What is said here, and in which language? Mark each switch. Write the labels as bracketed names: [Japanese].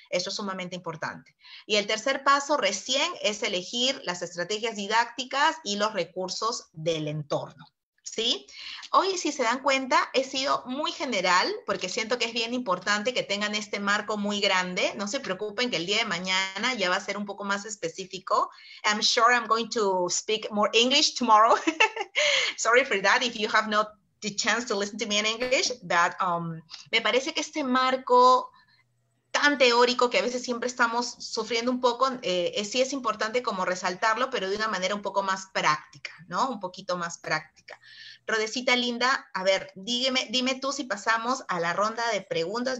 [Spanish] Eso es sumamente importante. Y el tercer paso recién es elegir las estrategias didácticas y los recursos del entorno, ¿sí? Hoy, si se dan cuenta, he sido muy general porque siento que es bien importante que tengan este marco muy grande. No se preocupen que el día de mañana ya va a ser un poco más específico. [English] I'm sure I'm going to speak more English tomorrow. Sorry for that if you have not the chance to listen to me in English, but [Spanish] me parece que este marco tan teórico que a veces siempre estamos sufriendo un poco, sí es importante como resaltarlo, pero de una manera un poco más práctica, ¿no? Un poquito más práctica. Rodecita linda, a ver, dime tú si pasamos a la ronda de preguntas.